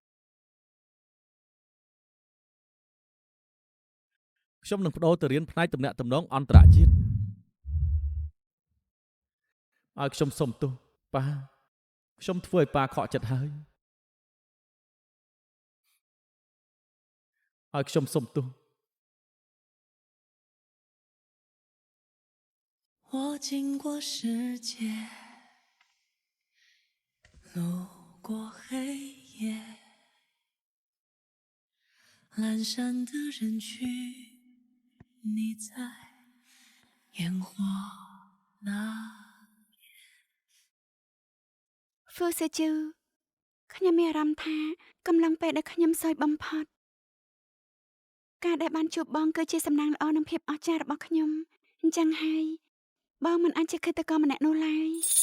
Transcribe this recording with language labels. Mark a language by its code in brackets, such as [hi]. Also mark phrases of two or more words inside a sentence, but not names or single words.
[km] ខ្ញុំនឹងបដូរទៅរៀនផ្នែកទំនាក់ទំនងអន្តរជាតិឲ្យខ្ញុំសុំទោសប៉ាខ្ញុំធ្វើឲ្យប៉ាខកចិត្តហើយឲ្យខ្ញុំសុំទោស [zh] 我经过世界，路过黑夜，阑珊的人群，你在烟火那。 [km] ហ្វឺសេជូខ្ញុំមានអារម្មណ៍ថាកំឡុងពេលដែលខ្ញុំសោយបំផុតការដែលបានជួបបងគឺជាសំណាងល្អនិងភាពអស្ចារ្យរបស់ខ្ញុំអញ្ចឹងហើយបងមិនអាចជាឃាតករម្នាក់នោះឡើយ